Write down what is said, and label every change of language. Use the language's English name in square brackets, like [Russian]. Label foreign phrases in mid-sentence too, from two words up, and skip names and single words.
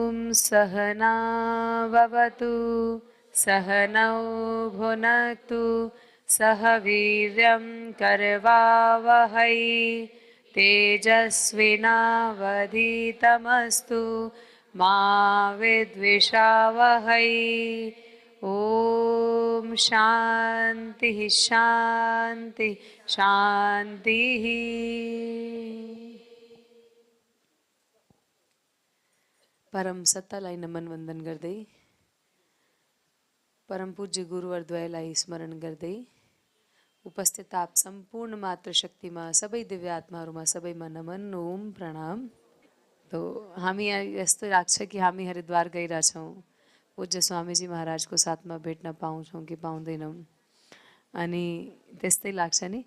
[Sanskrit] सहनाववतु सहनौ भुनक्तु सह वीर्यं करवावहै तेजस्विनावधीतमस्तु मा विद्विषावहै। ओम शांति शांति शांति। [Nepali] परम सत्तालाई नमन वंदन गर्दै परम पूज्य गुरुवर्द्वयलाई स्मरण गर्दै उपस्थित आप सम्पूर्ण मातृशक्तिमा सबै दिव्यात्माहरूमा सबैमा नमन ओम प्रणाम। तो हामी यस्तो लाग्छ कि हामी हरिद्वार गइरहेछौँ, पूज्य स्वामीजी महाराजको साथमा भेट्न पाउँछौँ कि पाउँदैनौँ, अनि त्यस्तै लाग्छ नि।